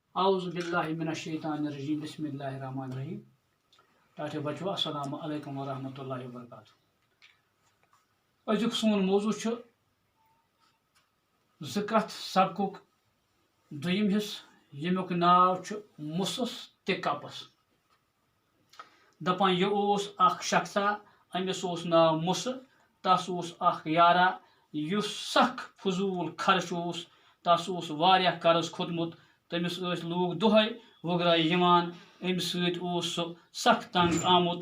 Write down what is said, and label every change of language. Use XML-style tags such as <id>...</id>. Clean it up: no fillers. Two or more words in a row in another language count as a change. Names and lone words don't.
<ar>أعوذ بالله من الشيطان الرجيم بسم الله الرحمن الرحيم.</ar> <ks>टाटे बचो</ks> <ar>السلام عليكم ورحمة الله وبركاته.</ar> <ks>अजुक सोन मौजू छ ज़िकत सबकुक दुयम हिस यमुक नाव छ मुसस ते कपस। दपान यह ओस अख शख्सा अमिस ओस नाव मुस तस ओस अख यारा युस सख फजूल खर्च ओस तस ओस वारिया कर्ज खोतमुत तमिस लूग दुहै वगराय यमान अमिस सत ओस सख तंग आमुत।</ks>